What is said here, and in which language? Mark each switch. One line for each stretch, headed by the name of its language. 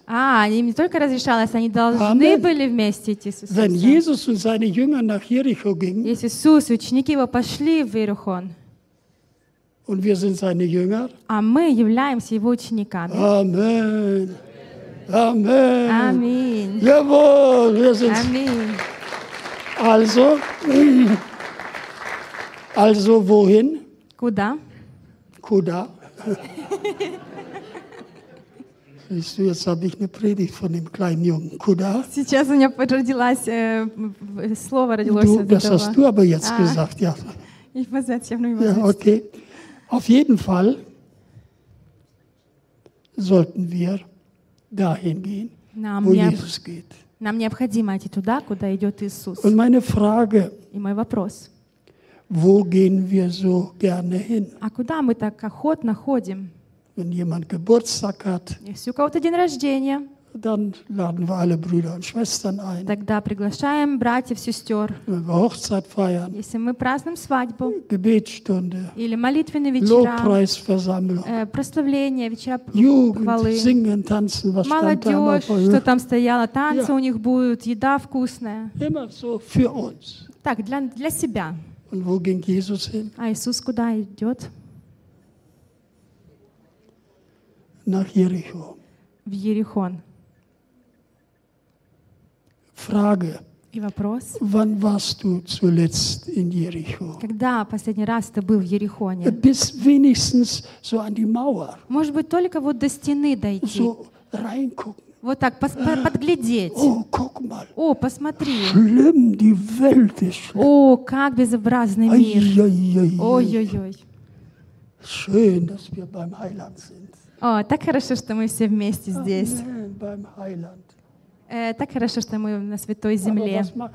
Russian: А, им не только разрешалось, они должны Amen. Были вместе идти с Иисусом.
German: Wenn Jesus und seine Jünger nach Jericho gingen,
Russian: если Иисус и ученики его пошли в Иерихон,
German: und wir sind seine Jünger,
Russian: а мы являемся его учениками.
German: Amen. Amen. Amen. Jawohl, wir sind... Amen. Also... Also wohin?
Russian: Куда? Куда?
German: Siehst du, jetzt habe ich eine Predigt von dem kleinen Jungen.
Russian: Куда? Сейчас у меня родилось слово родилось
German: Das этого. Hast du aber jetzt gesagt, ja. Ich weiß jetzt, ich habe nur Ja, okay. Auf jeden Fall sollten wir dahin gehen, wo Jesus geht.
Russian: Нам необходимо идти туда, куда идет Иисус.
German: Und meine Frage,
Russian: и мой вопрос.
German: Wo gehen wir so gerne hin?
Russian: А куда мы так охотно ходим?
German: Wenn jemand Geburtstag hat,
Russian: если у кого-то день рождения,
German: dann laden wir alle Brüder und Schwestern ein.
Russian: Тогда приглашаем братьев, сестер.
German: Wenn wir Hochzeit feiern,
Russian: если мы празднуем свадьбу,
German: Gebetsstunde,
Russian: или молитвенные вечера,
German: Lobpreisversammlung,
Russian: прославление, вечера
German: хвалы, Jugend, singen, tanzen, was
Russian: молодежь, stand что там стояло, танцы у них будут, еда вкусная.
German: Immer so für uns.
Russian: Так, для себя.
German: Und wo ging Jesus hin?
Russian: А Иисус куда идет?
German: Nach Jericho.
Russian: В Иерихон.
German: Frage.
Russian: И вопрос.
German: Wann warst du zuletzt in Jericho?
Russian: Когда последний раз ты был в Иерихоне?
German: Bis wenigstens so an die Mauer.
Russian: Может быть, только вот до стены дойти.
German: So reingucken.
Russian: Вот так подглядеть.
German: О, guck mal.
Russian: О, посмотри.
German: Schlimm, die Welt ist schlimm.
Russian: О, как безобразный мир. Ой-ой-ой.
German: Schön, dass wir beim Heiland sind.
Russian: О, так хорошо, что мы все вместе здесь.
German: Amen,
Russian: так хорошо, что мы на святой земле.